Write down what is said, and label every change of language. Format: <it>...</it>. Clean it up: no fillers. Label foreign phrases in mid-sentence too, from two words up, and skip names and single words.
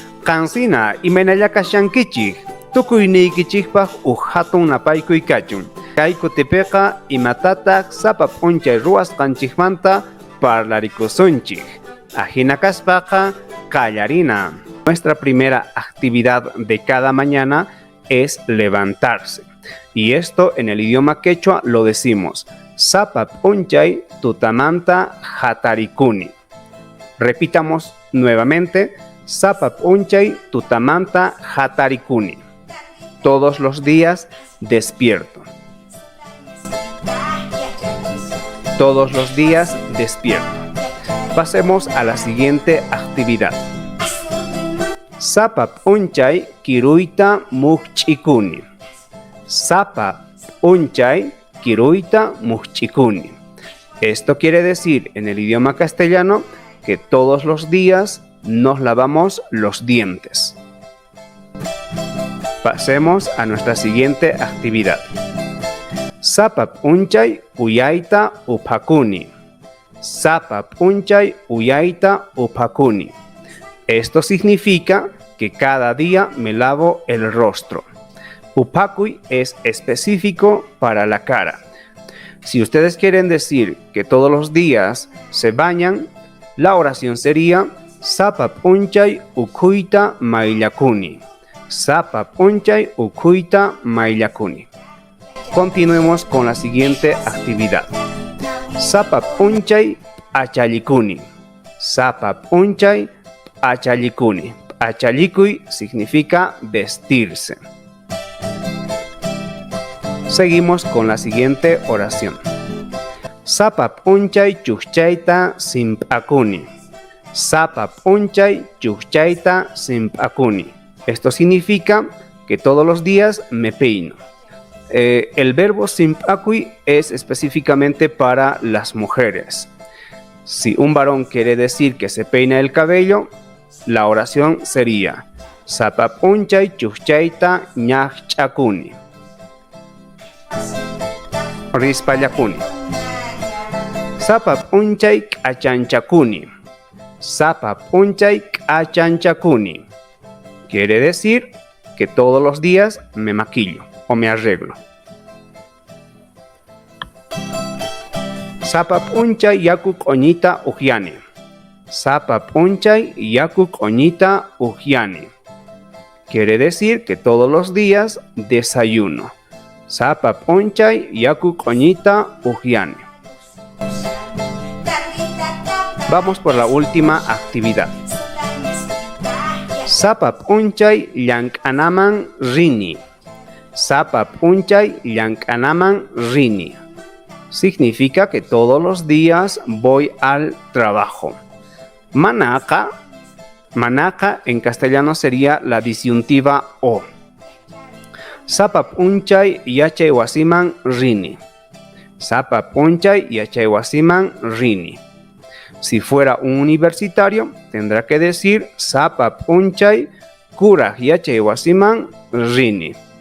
<qu>Qansina imanallakashankichik tukuynikichikpaq hatun napaykuy kachun. Kay kutipiqa imatataq sapa p'unchay ruwasqanchikmanta parlarikusunchik. Ahina kaspaqa qallarina.</qu> <es>Nuestra primera actividad de cada mañana es levantarse. Y esto en el idioma quechua lo decimos</es> <qu>sapa p'unchay tutamanta hatarikuni.</qu> <es>Repitamos nuevamente</es> <qu>sapa p'unchay tutamanta hatarikuni.</qu> <es>Todos los días despierto. Todos los días despierto. Pasemos a la siguiente actividad.</es> <qu>Sapa p'unchay kiruyta mukch'ikuni. Sapa p'unchay kiruyta mukch'ikuni.</qu> <es>Esto quiere decir en el idioma castellano que todos los días nos lavamos los dientes. Pasemos a nuestra siguiente actividad.</es> <qu>Sapa p'unchay uyayta upakuni. Sapa p'unchay uyayta upakuni.</qu> <es>Esto significa que cada día me lavo el rostro. Upakuy es específico para la cara. Si ustedes quieren decir que todos los días se bañan, la oración sería</es> <qu>sapa p'unchay ukuyta mayllakuni. Sapa p'unchay ukuyta mayllakuni.</qu> <es>Continuemos con la siguiente actividad.</es> <qu>Sapa p'unchay p'achallikuni. Sapa p'unchay p'achallikuni.</qu> <es>P'achalikuy significa vestirse. Seguimos con la siguiente oración.</es> <qu>Sapa p'unchay chukchayta simp'akuni. Sapa p'unchay chukchayta simp'akuni.</qu> <es>Esto significa que todos los días me peino. El verbo simp'akuy es específicamente para las mujeres. Si un varón quiere decir que se peina el cabello, la oración sería</es> <qu>sapa p'unchay chukchayta ñaqch'akuni. Rispallakuni. Sapa p'unchay k'achanchakuni. Sapa p'unchay k'achanchakuni.</qu> <es>Quiere decir que todos los días me maquillo o me arreglo.</es> <qu>Sapa p'unchay yaku k'oñita uqyani. Sapa p'unchay yaku k'oñita uqyani.</qu> <es>Quiere decir que todos los días desayuno.</es> <qu>Sapa p'unchay yaku k'oñita uqyani.</qu> <es>Vamos por la última actividad.</es> <qu>Sapa p'unchay llank'anaman rini. Sapa p'unchay llank'anaman rini.</qu> <es>Significa que todos los días voy al trabajo. Manaka en castellano sería la disyuntiva o.</es> <qu>Sapa p'unchay yachay wasiman rini. Sapa p'unchay yachay wasiman rini.</qu> <es>Si fuera un universitario, tendrá que decir</es> <qu>sapa p'unchay kuraq yachay wasiman rini.</qu>